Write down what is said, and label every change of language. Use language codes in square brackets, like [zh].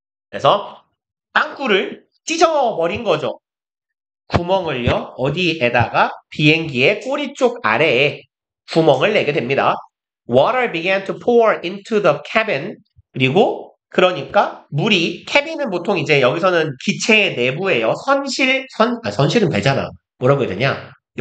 [ko] 그래서 땅굴을 찢어버린 거죠. 구멍을요. 어디에다가? 비행기의 꼬리 쪽 아래에 구멍을 내게 됩니다. [en] Water began to pour into the cabin. [ko] 그리고 그러니까 물이, 캐빈은 보통 이제 여기서는 기체의 내부예요. 선실은 되잖아. 뭐라고 해야 되냐?